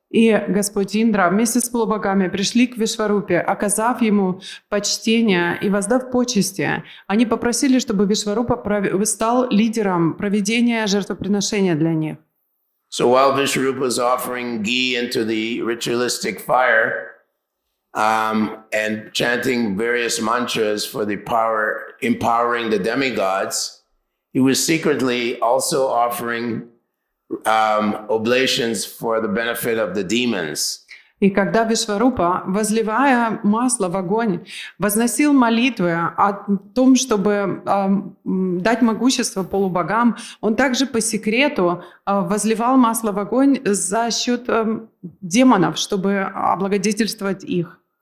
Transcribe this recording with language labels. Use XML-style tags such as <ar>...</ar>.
<ru>И Господь Индра вместе с полубогами пришли к Вишварупе, оказав ему почтение и воздав почести. Они попросили, чтобы Вишварупа стал лидером проведения жертвоприношения для них.</ru> <en>So while Vishvarupa was offering ghee into the ritualistic fire and chanting various mantras for the empowering the demigods, he was secretly also offering oblations for the benefit of the demons.</en> <ru>И когда Вишварупа, возливая масло в огонь, возносил молитвы о том, чтобы дать могущество полубогам, он также по секрету возливал масло в огонь за счет демонов, чтобы облагодетельствовать их.</ru>